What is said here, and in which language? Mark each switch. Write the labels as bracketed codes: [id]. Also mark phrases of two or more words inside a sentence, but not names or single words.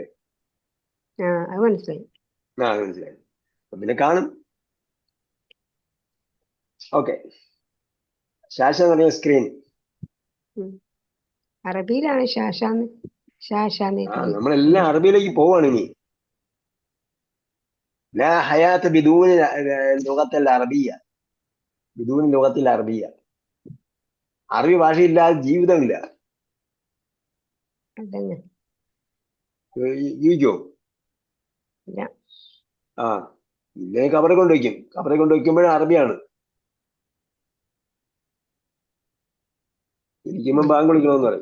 [ml] അത് മനസ്സിലായി. അത് മനസ്സിലായി. അപ്പൊ പിന്നെ കാണും. ഓക്കെ. ഷാഷ എന്ന് പറഞ്ഞ സ്ക്രീൻ. അറബിയിലാണ് ഷാഷാന്ന്. നമ്മളെല്ലാം അറബിയിലേക്ക് പോവാണ് ഇനി. [ar] لا حياة بدون اللغة العربية. بدون اللغة العربية. [ml] അറബി ഭാഷയില്ലാതെ ജീവിതമില്ല. ജീവിക്കോ? ഇല്ലേ കബറെ കൊണ്ടുവയ്ക്കും. കബറെ കൊണ്ടുവയ്ക്കുമ്പോഴും അറബിയാണ്. ഇരിക്കുമ്പോൾ ബാങ്ക് വിളിക്കണമെന്ന് പറയും.